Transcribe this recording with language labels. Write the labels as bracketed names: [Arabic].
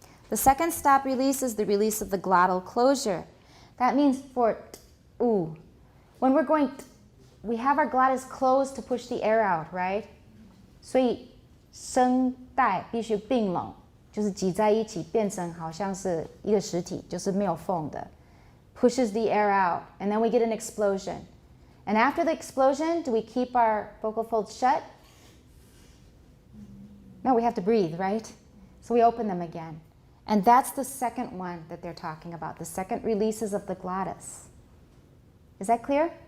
[English] The second stop release is the release of the glottal closure. That means for ooh, when we're going we have our glottis closed to push the air out, right? [Chinese] 所以声带必须并拢，就是挤在一起，变成好像是一个实体，就是没有缝的。 [English] Pushes the air out, and then we get an explosion. And after the explosion, do we keep our vocal folds shut? No, we have to breathe, right? So we open them again. And that's the second one that they're talking about, the second releases of the glottis. Is that clear?